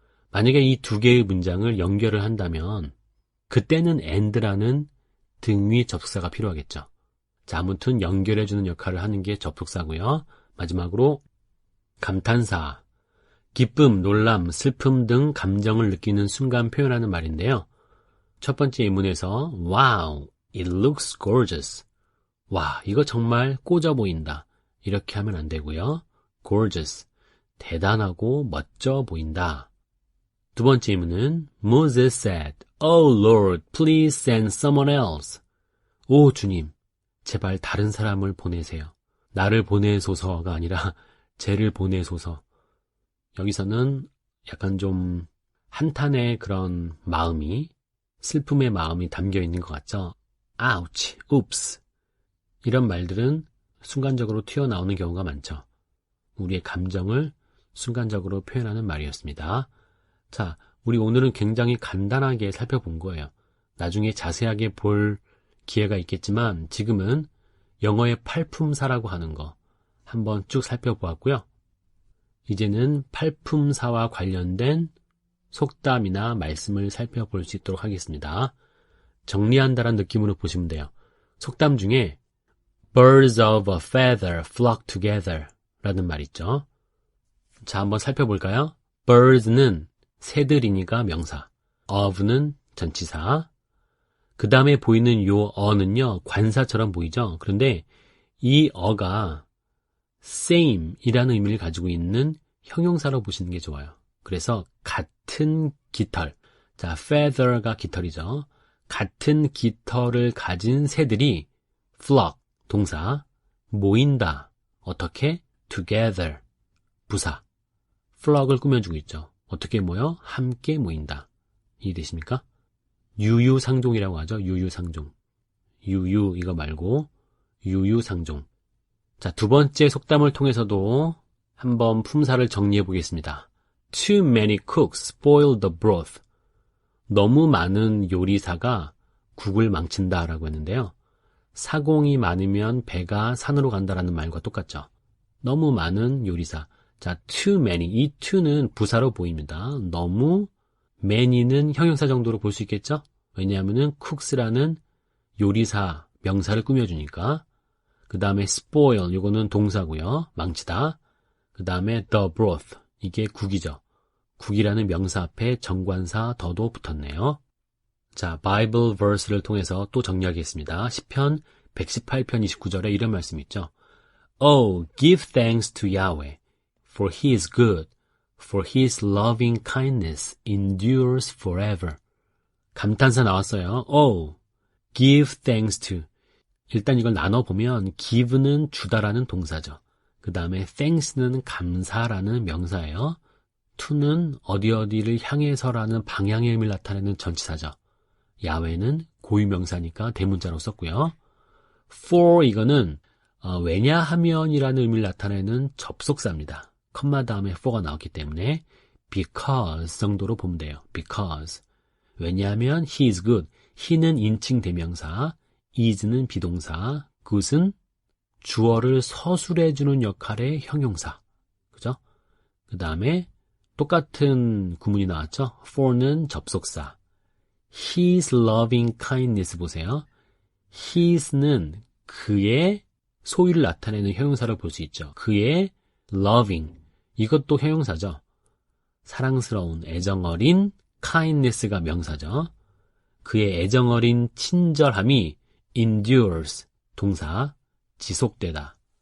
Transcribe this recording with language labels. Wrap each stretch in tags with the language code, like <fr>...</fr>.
<ko>만약에 이 두 개의 문장을 연결을 한다면 그때는 and라는 등위 접속사가 필요하겠죠. 자, 아무튼 연결해주는 역할을 하는 게 접속사고요. 마지막으로 감탄사, 기쁨, 놀람, 슬픔 등 감정을 느끼는 순간 표현하는 말인데요. 첫 번째 예문에서</ko> <en>Wow, it looks gorgeous.</en> <ko>와, 이거 정말 꽂아 보인다. 이렇게 하면 안 되고요. gorgeous, 대단하고 멋져 보인다. 두 번째 예문은</ko> <en>Moses said, Oh Lord, please send someone else.</en> <ko>오 주님, 제발 다른 사람을 보내세요. 나를 보내소서가 아니라 쟤를 보내소서. 여기서는 약간 좀 한탄의 그런 마음이, 슬픔의 마음이 담겨 있는 것 같죠.</ko> <en>Ouch, oops.</en> <ko>이런 말들은 순간적으로 튀어나오는 경우가 많죠. 우리의 감정을 순간적으로 표현하는 말이었습니다. 자, 우리 오늘은 굉장히 간단하게 살펴본 거예요. 나중에 자세하게 볼 기회가 있겠지만 지금은 영어의 팔품사라고 하는 거 한번 쭉 살펴보았고요. 이제는 팔품사와 관련된 속담이나 말씀을 살펴볼 수 있도록 하겠습니다. 정리한다는 느낌으로 보시면 돼요. 속담 중에</ko> <en>Birds of a feather flock together</en> <ko>라는 말 있죠. 자, 한번 살펴볼까요? Birds는 새들이니까 명사, of는 전치사, 그 다음에 보이는 요 어는요 관사처럼 보이죠. 그런데 이 어가 same 이라는 의미를 가지고 있는 형용사로 보시는 게 좋아요. 그래서 같은 깃털, 자 feather가 깃털이죠. 같은 깃털을 가진 새들이 flock, 동사, 모인다. 어떻게? together, 부사, flock을 꾸며주고 있죠. 어떻게 모여? 함께 모인다. 이해되십니까? 유유상종이라고 하죠. 유유상종. 유유 이거 말고 유유상종. 자, 두 번째 속담을 통해서도 한번 품사를 정리해 보겠습니다.</ko> <en>Too many cooks spoil the broth.</en> <ko>너무 많은 요리사가 국을 망친다라고 했는데요. 사공이 많으면 배가 산으로 간다라는 말과 똑같죠. 너무 많은 요리사. 자, too many. 이 to는 부사로 보입니다. 너무, many는 형용사 정도로 볼 수 있겠죠? 왜냐하면은 cooks라는 요리사, 명사를 꾸며주니까. 그 다음에 spoil, 이거는 동사고요. 망치다. 그 다음에 the broth, 이게 국이죠. 국이라는 명사 앞에 정관사 더도 붙었네요. 자, 바이블 verse를 통해서 또 정리하겠습니다. 시편 118편 29절에 이런 말씀 있죠.</ko> <en>Oh, give thanks to Yahweh, for he is good, for his loving kindness endures forever.</en> <ko>감탄사 나왔어요.</ko> <en>Oh, give thanks to.</en> <ko>일단 이걸 나눠보면 give는 주다라는 동사죠. 그 다음에 thanks는 감사라는 명사예요. to는 어디를 향해서라는 방향의 의미를 나타내는 전치사죠. 야훼는 고유명사니까 대문자로 썼고요. for 이거는 왜냐하면이라는 의미를 나타내는 접속사입니다. 컴마 다음에 for가 나왔기 때문에 because 정도로 보면 돼요.</ko> <en>because.</en> <ko>왜냐하면</ko> <en>he is good.</en> <ko>he는 인칭 대명사, is는 비동사, good은 주어를 서술해주는 역할의 형용사. 그죠? 그 다음에 똑같은 구문이 나왔죠? for는 접속사.</ko> <en>His loving kindness</en> <ko>보세요. His는 그의 소유를 나타내는 형용사를 볼 수 있죠. 그의 loving, 이것도 형용사죠. 사랑스러운, 애정어린, kindness가 명사죠. 그의 애정어린 친절함이 endures, 동사, 지속되다.</ko>